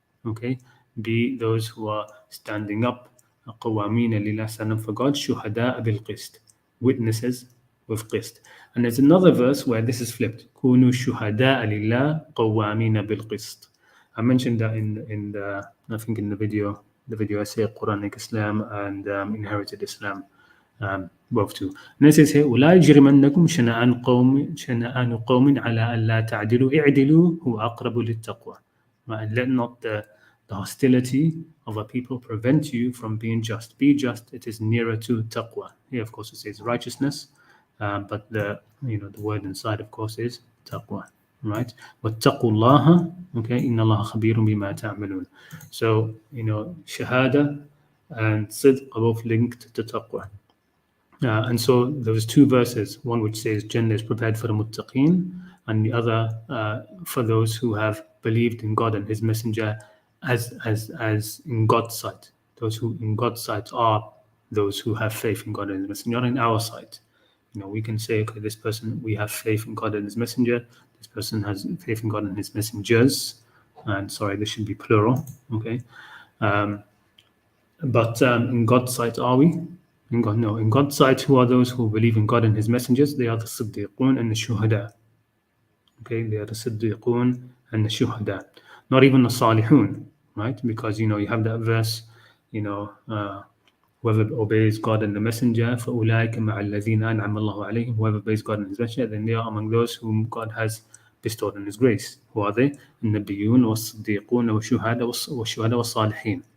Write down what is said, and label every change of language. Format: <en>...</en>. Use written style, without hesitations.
<en>Okay, be those who are standing up, qawwamina lillah, stand up for God, shuhada'a bil qist, witnesses with qist. And there's another verse where this is flipped, kunu shuhada'a lillah qawwamina bil qist. I mentioned that in the, I think in the video essay, Quranic Islam and Inherited Islam, both two. And it says here,</en> <ar>وَلَا يَجْرِمَنَّكُمْ شَنَآنُ قَوْمٍ عَلَىٰ أَلَّا تَعْدِلُوا اعْدِلُوا هُوَ أَقْرَبُ لِلتَّقْوَى.</ar> <en>And let not the hostility of a people prevent you from being just. Be just, it is nearer to taqwa. Here, of course, it says righteousness, but the word inside, of course, is taqwa. Right?</en> <ar>وَاتَّقُوا اللَّهَ, okay, إِنَّ اللَّهَ خَبِيرٌ بِمَا تَعْمَلُونَ.</ar> <en>So, shahada and sidq are both linked to taqwa. And so there was two verses, one which says Jannah is prepared for the muttaqeen, and the other for those who have believed in God and His Messenger as in God's sight. Those who in God's sight are those who have faith in God and His Messenger, not in our sight. We can say, okay, this person, we have faith in God and His Messenger. This person has faith in God and His messengers. And sorry, this should be plural. Okay, but in God's sight, are we? In God, no. In God's sight, who are those who believe in God and His messengers? They are the Siddiqun and the Shuhada. Okay, they are the Siddiqun and the Shuhada. Not even the Salihun, right? Because you have that verse, whoever obeys God and the Messenger,</en> <ar>فَأُولَٰئِكَ مَعَ الَّذِينَ أَنْعَمَ اللَّهُ عَلَيْهِمْ.</ar> <en>Whoever obeys God and His Messenger, then they are among those whom God has bestowed on His grace. Who are they?</en> <ar>النبيون والصديقون والشهداء والصالحين.</ar>